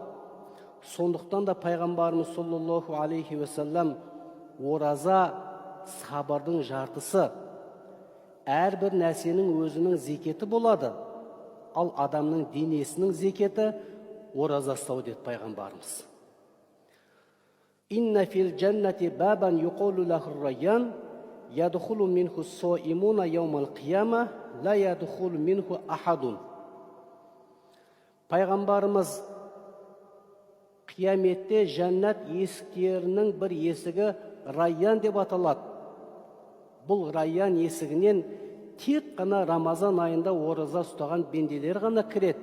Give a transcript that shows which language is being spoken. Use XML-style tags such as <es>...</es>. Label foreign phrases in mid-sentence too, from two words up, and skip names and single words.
<kk>Сондықтан да пайғамбарымыз</kk> <ar>صلى الله عليه وسلم</ar> <kk>ораза сабырдың жартысы. Әрбір нәрсенің өзінің зекеті болады. Ал адамның денесінің зекеті ораза ұстау деді пайғамбарымыз.</kk> <ar>إن في الجنة بابا يقال له الريان يدخل منه الصائمون يوم القيامة لا يدخل منه أحد.</ar> <kk>Пайғамбарымыз қияметте жәннат есіктерінің бір есігі райян деп аталады. Бұл райян есігінен тек қана Рамазан айында ораза ұстаған бенделер ғана кіреді.</kk>